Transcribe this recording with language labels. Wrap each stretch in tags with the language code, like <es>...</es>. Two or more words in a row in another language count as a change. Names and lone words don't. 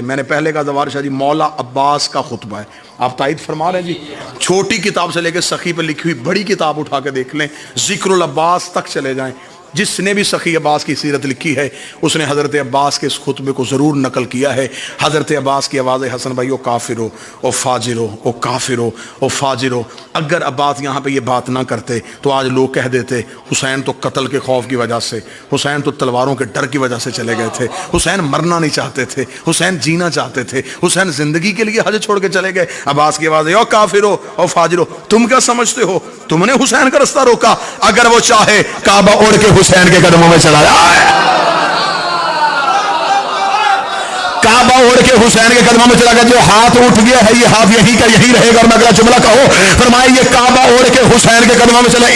<ur>میں نے پہلے کہا زوار شاہ جی مولا عباس کا خطبہ ہے, آپ تائید فرما رہے ہیں جی. چھوٹی کتاب سے لے کے سخی پہ لکھی ہوئی بڑی کتاب اٹھا کے دیکھ لیں, ذکر العباس تک چلے جائیں. جس نے بھی سخی عباس کی سیرت لکھی ہے اس نے حضرت عباس کے اس خطبے کو ضرور نقل کیا ہے. حضرت عباس کی آواز حسن بھائی, او کافرو او فاجرو او کافرو او فاجرو. اگر عباس یہاں پہ یہ بات نہ کرتے تو آج لوگ کہہ دیتے حسین تو قتل کے خوف کی وجہ سے, حسین تو تلواروں کے ڈر کی وجہ سے چلے گئے تھے, حسین مرنا نہیں چاہتے تھے, حسین جینا چاہتے تھے, حسین زندگی کے لیے حج چھوڑ کے چلے گئے. عباس کی آواز ہے او کافرو او فاجرو, تم کیا سمجھتے ہو, تم نے حسین کا رستہ روکا. اگر وہ چاہے کعبہ اڑ کے حسین کے قدموں میں چلا جائے, کعبہ اڑ کے حسین کے قدموں میں چلا گیا. جو ہاتھ اٹھ گیا ہے یہ ہاتھ یہی کا یہی رہے گا. اور میں اگلا جملہ کہو, فرمایا یہ کعبہ اڑ کے حسین کے قدموں میں چلا.</ur>